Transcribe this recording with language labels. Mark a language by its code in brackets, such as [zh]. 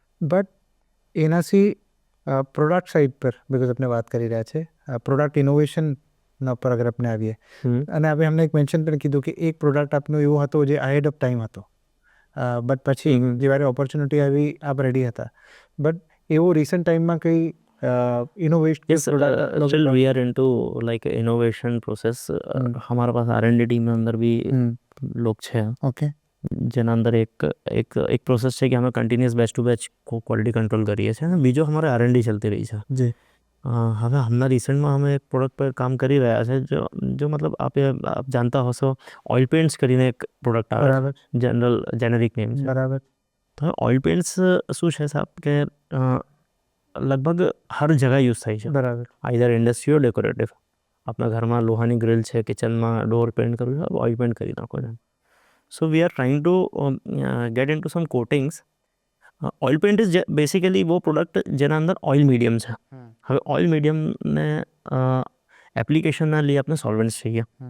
[gu] But એનાથી product side પર, because આપણે વાત કરી રહ્યા છે પ્રોડક્ટ ઇનોવેશનના પર અગર આપણે આવીએ, અને આપણે અમને એક મેન્શન પણ કીધું કે એક પ્રોડક્ટ આપનો એવો હતો જે અહેડ ઓફ ટાઈમ હતો, બટ પછી જ્યારે ઓપોર્ચ્યુનિટી આવી આપ રેડી હતા. બટ એવો રિસન્ટ ટાઈમમાં કંઈ innovation? [en] Yes, still we are into like innovation process. [hi] हमारे पास R&D टीम में अंदर भी लोग છે. [gu] ઓકે. જેના અંદર એક પ્રોસેસ છે કે અમે continuous batch two batch quality control કરીએ છીએ, અને બીજો અમારે R&D ચાલતી રહી છે. જી. હવે હમણાં રિસન્ટમાં અમે એક પ્રોડક્ટ પર કામ કરી રહ્યા છે, જો મતલબ આપ જાણતા હશો, ઓઇલ પેન્ટ્સ કરીને એક પ્રોડક્ટ આવે. બરાબર. જેનરિક નેમ છે. બરાબર. તો ઓઇલ પેન્ટ્સ શું છે સાહેબ કે લગભગ હર જગા યુઝ થાય છે. બરાબર. આઈધર ઇન્ડસ્ટ્રી ઓર ડેકોરેટિવ. આપણા ઘરમાં લોહાની ગ્રીલ છે, કિચનમાં ડોર પેન્ટ કરવું છે, ઓઇલ પેન્ટ કરી નાખો છે. [en] So we are trying to get into some coatings. [gu] Oil pant is basically वो પ્રોડક્ટ જેના અંદર ઓઇલ મીડિયમ છે. હવે ઓઇલ મીડિયમને એપ્લિકેશનના लिए આપણે સોલ્વેન્ટ્સ चाहिए.